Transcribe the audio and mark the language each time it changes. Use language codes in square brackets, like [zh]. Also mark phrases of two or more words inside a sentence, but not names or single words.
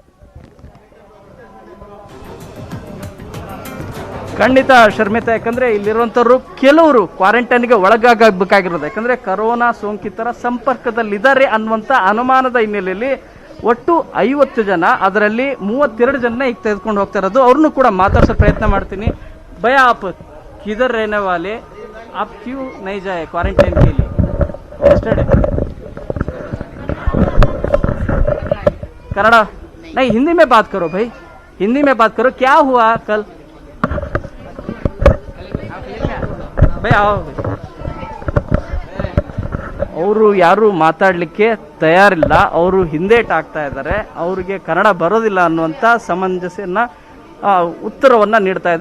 [kn] ಖಂಡಿತ ಶರ್ಮಿತಾ, ಯಾಕಂದ್ರೆ ಇಲ್ಲಿರುವಂತವ್ರು ಕೆಲವರು ಕ್ವಾರಂಟೈನ್ಗೆ ಒಳಗಾಗಬೇಕಾಗಿರೋದು. ಯಾಕಂದ್ರೆ ಕರೋನಾ ಸೋಂಕಿತರ ಸಂಪರ್ಕದಲ್ಲಿದ್ದಾರೆ ಅನ್ನುವಂತ ಅನುಮಾನದ ಹಿನ್ನೆಲೆಯಲ್ಲಿ ಒಟ್ಟು 50 ಜನ, ಅದರಲ್ಲಿ 32 ಜನ ಈಗ ತೆಗೆದುಕೊಂಡು ಹೋಗ್ತಾ ಇರೋದು. ಅವ್ರನ್ನು ಕೂಡ ಮಾತಾಡ್ಸೋ ಪ್ರಯತ್ನ ಮಾಡ್ತೀನಿ. [hi] भाई आप किधर रहने वाले आप क्यों नहीं जाए क्वारंटाइन के लिए? yesterday कन्नड़ा नहीं, हिंदी में बात करो भाई, हिंदी में बात करो. क्या हुआ कल? [kn] ಅವರು ಯಾರು ಮಾತಾಡ್ಲಿಕ್ಕೆ ತಯಾರಿಲ್ಲ, ಅವರು ಹಿಂದೇಟ್ ಆಗ್ತಾ ಇದ್ದಾರೆ, ಅವ್ರಿಗೆ ಕನ್ನಡ ಬರೋದಿಲ್ಲ ಅನ್ನುವಂಥ ಸಮಂಜಸನ್ನ ಉತ್ತರವನ್ನ ನೀಡ್ತಾ ಇದ್ದಾರೆ.